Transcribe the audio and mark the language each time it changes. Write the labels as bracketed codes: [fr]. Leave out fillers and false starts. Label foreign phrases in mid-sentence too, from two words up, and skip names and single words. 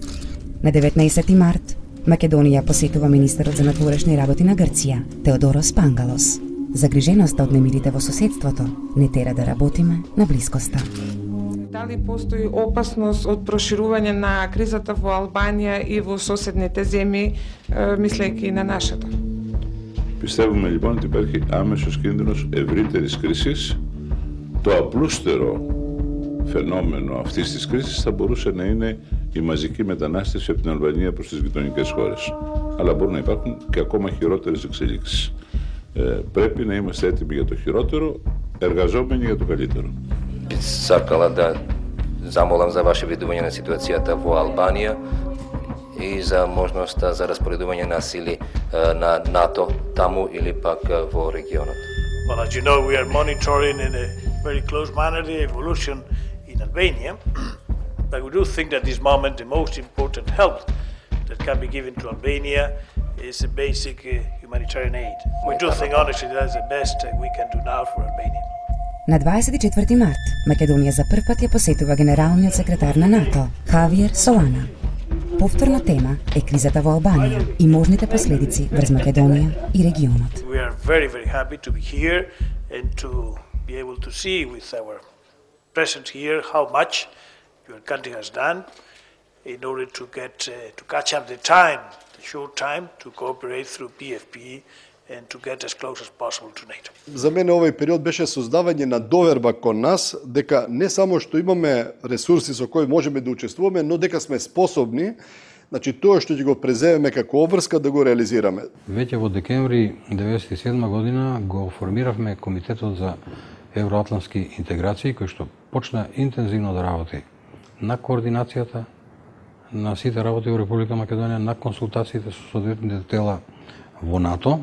[mk] На 19 март, Македонија посетува министерот за надворешни работи на Грција, Теодорос Пангалос. Загриженоста од немирите во соседството не тера да работиме на блискоста. Дали постои опасност од проширување на кризата во Албанија и во соседните земји, мислејќи на нашата? [el] Πιστεύουμε λοιπόν ότι υπάρχει άμεσος κίνδυνος ευρύτερης κρίσης. Το απλούστερο φαινόμενο αυτής της κρίσης θα μπορούσε να είναι η μαζική μετανάστευση από την Αλβανία προς τις γειτονικές χώρες. Αλλά μπορούν να υπάρχουν και ακόμα χειρότερες εξελίξεις. Πρέπει να είμαστε έτοιμοι για το χειρότερο, εργαζόμενοι για το καλύτερο. [mk] Сакала да замолам за ваше видување на ситуацијата во Албанија, и за можноста за распоредување на сили на НАТО таму или пак во регионот. [en] Well, as you know, we are monitoring in a very close manner the evolution in Albania, but we do think that this moment the most important help that can be given to Albania is a basic humanitarian aid. We do think honestly that's the best we can do now for Albania. [mk] На 24 март Македонија за прв пат ја посетува генералниот секретар на НАТО, Хавиер Солана. Повторна тема е кризата во Албанија и можните последици врз Македонија и регионот. [en] We are very, very happy to be here and to be able to see with our presence here how much your country has done in order to get to catch up the time, the short time to cooperate through PFP and to get as close as possible to NATO. [mk] За мене овој период беше создавање на доверба кон нас дека не само што имаме ресурси со кои можеме да учествуваме, но дека сме способни, значи тоа што ќе го преземеме како обврска да го реализираме. Веќе во декември 1997 година го формиравме Комитетот за евроатлантски интеграции кој што почна интензивно да работи на координацијата на сите работи во Република Македонија, на консултациите со соодветните тела во НАТО.